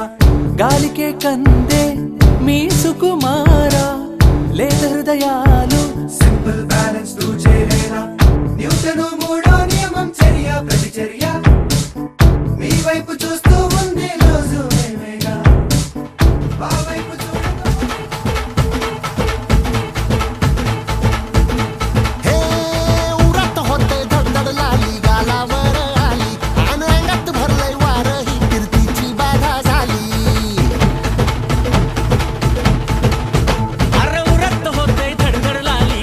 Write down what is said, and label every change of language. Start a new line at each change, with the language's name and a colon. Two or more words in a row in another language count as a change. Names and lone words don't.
Telugu: గాలికే కందే మీ సుకుమారా లేత హృదయాలు
English: simple balance
Telugu: తూ చేరేనా న్యూటను మూడో నియమం చర్య ప్రతిచర్య మీ వైపు చూస్తూ ఉంది రోజు మేమేగా మా వైపు
Marathi: हे उरात होते धडधड लाली गालावर आली आणि अंगात भरलंय वार ही कीर्तीची बाधा झाली अरे उरत होते धडधड